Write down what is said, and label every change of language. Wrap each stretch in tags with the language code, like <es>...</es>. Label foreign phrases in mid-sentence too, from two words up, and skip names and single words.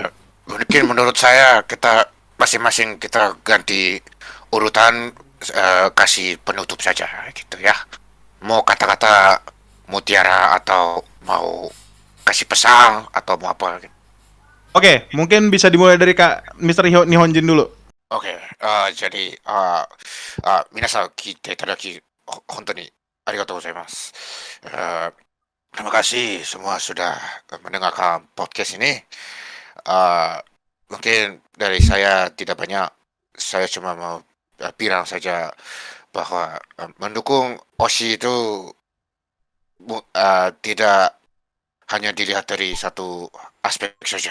<id>Mungkin menurut saya kita masing-masing kita ganti urutan, kasih penutup saja gitu ya. Mau kata-kata mutiara atau mau kasih pesan atau mau apa gitu. Oke, mungkin bisa dimulai dari Kak Mr. Nihonjin dulu. Oke, jadi</id> <ja>皆さん来ていただき本当にありがとうございます.</ja> <id>Terima kasih semua sudah mendengarkan podcast ini. Mungkin dari saya tidak banyak, saya cuma mau bilang saja bahwa mendukung Oshi itu tidak hanya dilihat dari satu aspek saja.</id>